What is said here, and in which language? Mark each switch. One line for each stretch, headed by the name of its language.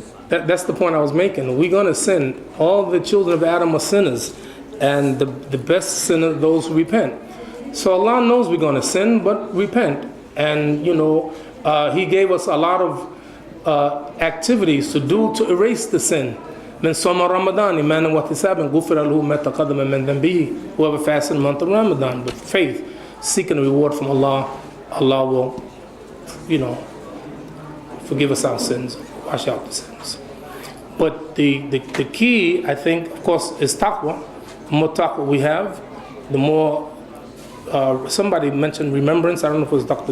English: That's the point I was making. We're going to sin. All the children of Adam are sinners, and the best sinner those who repent. So Allah knows we're going to sin, but repent. And He gave us a lot of activities to do to erase the sin.
Arabic: من صوم رمضان إيمانا واحتسابا غفر له ما تقدم من ذنبه.
English: Whoever fasts in the month of Ramadan with faith, seeking a reward from Allah, Allah will, forgive us our sins, wash out the sins. But the key, I think, of course, is taqwa. The more taqwa we have, the more. Somebody mentioned remembrance. I don't know if it was Dr.